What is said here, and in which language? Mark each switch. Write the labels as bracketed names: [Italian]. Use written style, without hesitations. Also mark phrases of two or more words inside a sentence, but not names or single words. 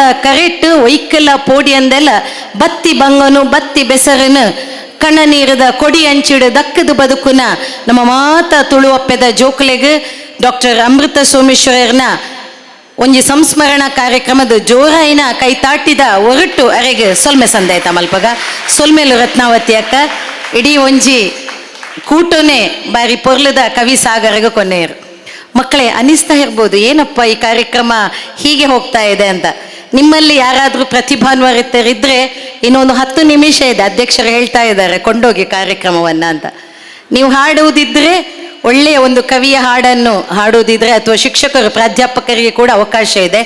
[Tulu] ಕರೆಟ್ಟು ಒಯ್ಕಲ ಪೋಡಿ ಅಂದೆಲ್ಲ ಬತ್ತಿ ಬಂಗನು ಬತ್ತಿ ಬೆಸರನು ಕಣ ನೀರದ ಕೊಡಿ ಅಂಚಿಡು ದಕ್ಕದು ಬದುಕುನ ನಮ್ಮ ಮಾತ ತುಳುವಪ್ಪೆದ ಜೋಕ್ಲೆಗ್ ಡಾಕ್ಟರ್ ಅಮೃತ ಸೋಮೇಶ್ವರನ ಒಂಜಿ ಸಂಸ್ಮರಣ ಕಾರ್ಯಕ್ರಮದ ಜೋರಾಯಿನ ಕೈತಾಟಿದ ಹೊರಟು ಅರೆಗೆ ಸೊಲ್ಮೆ ಸಂದಾಯ್ತ ಮಲ್ಪಗ ಸೊಲ್ಮೆಲು ರತ್ನಾವತಿ ಅಕ್ಕ ಇಡೀ ಒಂಜಿ ಕೂಟೋನೆ ಬಾರಿ ಪೊರ್ಲದ ಕವಿ ಸಾಗರಗ ಕೊನೆಯರು. [Kannada] ಮಕ್ಕಳೇ ಅನಿಸ್ತಾ ಇರ್ಬೋದು ಏನಪ್ಪ ಈ ಕಾರ್ಯಕ್ರಮ ಹೀಗೆ ಹೋಗ್ತಾ ಇದೆ ಅಂತ. ನಿಮ್ಮಲ್ಲಿ ಯಾರಾದರೂ ಪ್ರತಿಭಾನ್ವಿತರಿದ್ದರೆ ಇನ್ನೊಂದು 10 ನಿಮಿಷ ಇದೆ, ಅಧ್ಯಕ್ಷರು ಹೇಳ್ತಾ ಇದ್ದಾರೆ ಕೊಂಡೋಗಿ ಕಾರ್ಯಕ್ರಮವನ್ನ ಅಂತ. ನೀವು ಹಾಡುವುದಿದ್ರೆ ಒಳ್ಳೆಯ ಒಂದು ಕವಿಯ ಹಾಡನ್ನು ಹಾಡುವುದಿದ್ರೆ ಅಥವಾ ಶಿಕ್ಷಕರು ಪ್ರಾಧ್ಯಾಪಕರಿಗೆ ಕೂಡ ಅವಕಾಶ ಇದೆ.